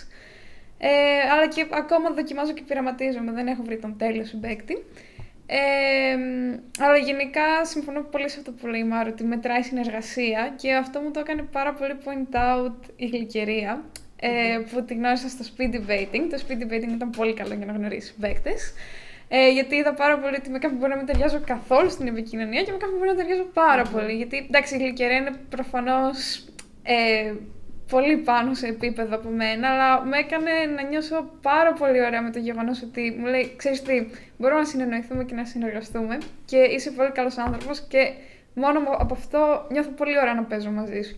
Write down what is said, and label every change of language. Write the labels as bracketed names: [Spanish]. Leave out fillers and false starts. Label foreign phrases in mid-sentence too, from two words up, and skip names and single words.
[Greek] Αλλά και ακόμα δοκιμάζω και πειραματίζομαι, δεν έχω βρει τον τέλειο συμπαίκτη. Αλλά γενικά συμφωνώ πολύ σε αυτό που λέει η Μάρο, ότι μετράει συνεργασία, και αυτό μου το έκανε πάρα πολύ [English] point out [Greek] η Γλυκερία, που τη γνώρισα στο [English] speed debating. [Greek] Το [English] speed debating [Greek] ήταν πολύ καλό για να γνωρίσει συμπαίκτες, γιατί είδα πάρα πολύ ότι με κάποιον μπορεί να μην ταιριάζω καθόλου στην επικοινωνία και με κάποιον μπορεί να ταιριάζω πάρα πολύ. Γιατί εντάξει, η Γλυκερία είναι προφανώς πολύ πάνω σε επίπεδο από μένα, αλλά με έκανε να νιώσω πάρα πολύ ωραία με το γεγονός ότι μου λέει, ξέρεις τι, μπορούμε να συνεννοηθούμε και να συνεργαστούμε και είσαι πολύ καλός άνθρωπος και μόνο από αυτό νιώθω πολύ ωραία να παίζω μαζί σου.